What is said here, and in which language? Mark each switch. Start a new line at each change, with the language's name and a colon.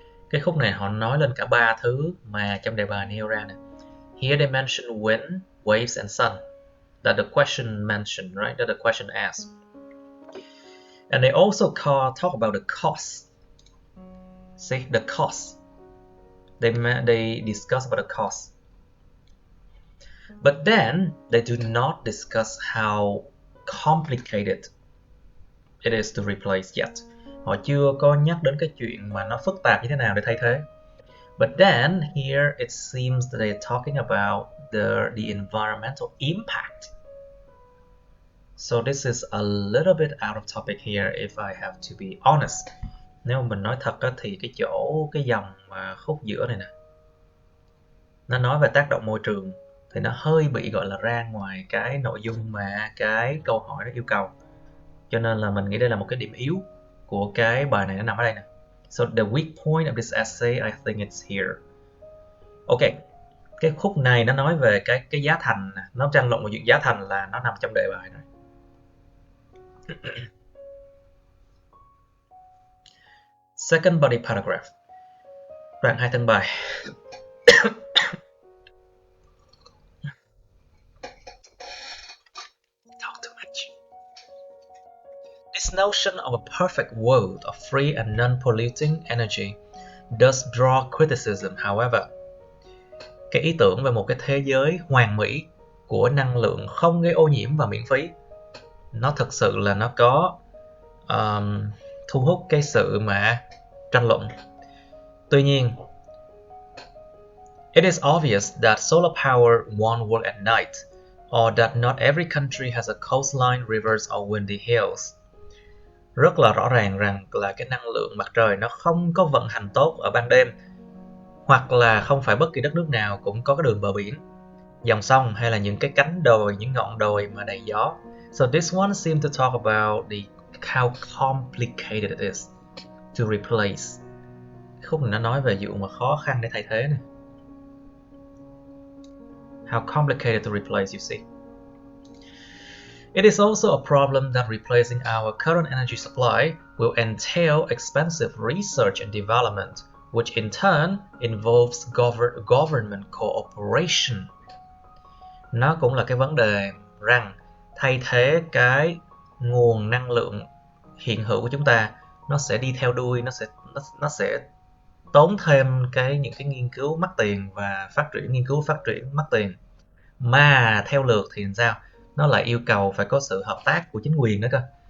Vietnamese: Cái khúc này họ nói lên cả ba thứ mà trong đề bài nêu ra nè.
English: Here they mention wind, waves, and sun. That the question mentioned, right? That the question asked. And they also talk about the cost. See, the cost. They discuss about the cost. But then they do not discuss how complicated it is to replace yet.
Vietnamese: Họ chưa có nhắc đến cái chuyện mà nó phức tạp như thế nào để thay thế.
English: But then here it seems that they're talking about the environmental impact. So this is a little bit out of topic here if I have to be honest.
Vietnamese: Nếu mình nói thật thì cái dòng khúc giữa này nè, nó nói về tác động môi trường thì nó hơi bị gọi là ra ngoài cái nội dung mà cái câu hỏi nó yêu cầu. Cho nên là mình nghĩ đây là một cái điểm yếu của cái bài này, nó nằm ở đây nè.
English: So the weak point of this essay, I think it's here.
Vietnamese: Ok, cái khúc này nó nói về cái giá thành, nó tranh luận về chuyện giá thành là nó nằm trong đề bài rồi.
English: Second body paragraph.
Vietnamese: Đoạn 2 thân bài.
English: Talk too much. This notion of a perfect world of free and non-polluting energy does draw criticism, however.
Vietnamese: Cái ý tưởng về một cái thế giới hoàn mỹ của năng lượng không gây ô nhiễm và miễn phí, nó thực sự là nó có thu hút cái sự mà tranh luận. Tuy nhiên,
English: it is obvious that solar power won't work at night, or that not every country has a coastline, rivers, or windy hills.
Vietnamese: rất là rõ ràng rằng là cái năng lượng mặt trời nó không có vận hành tốt ở ban đêm, hoặc là không phải bất kỳ đất nước nào cũng có cái đường bờ biển, dòng sông hay là những cái cánh đồi, những ngọn đồi mà đầy gió.
English: So this one seems to talk about how complicated it is to replace.
Vietnamese: Khúc này nó nói về vụ mà khó khăn để thay thế này.
English: How complicated to replace, you see. It is also a problem that replacing our current energy supply will entail expensive research and development, which in turn involves government cooperation.
Vietnamese: Nó cũng là cái vấn đề rằng thay thế cái nguồn năng lượng hiện hữu của chúng ta, nó sẽ đi theo đuôi, nó sẽ tốn thêm những cái nghiên cứu mắc tiền và nghiên cứu phát triển mắc tiền. Mà theo lượt thì sao? Nó lại yêu cầu phải có sự hợp tác của chính quyền nữa cơ.